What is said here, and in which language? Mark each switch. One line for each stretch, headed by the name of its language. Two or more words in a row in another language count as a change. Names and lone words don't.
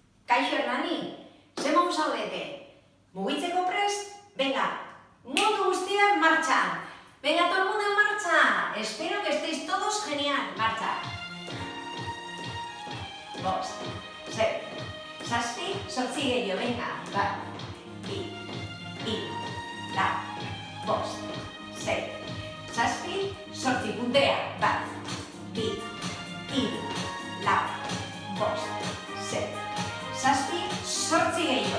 Basque: Kaixo Hernani, zemon zaudete? Mugitzeko prest? Venga, mundu guztia
Spanish: en marcha. Venga, todo el mundo en marcha. Espero que estéis todos genial. Marcha.
Basque: Bost, sei, zazpi, zortzi gehiago, venga. Bat, bi, hiru, lau, bost, sei, zazpi, zortzi, puntea. Bat, bi, hiru, lau, bost, sei, zazpi, zortzi gehiago.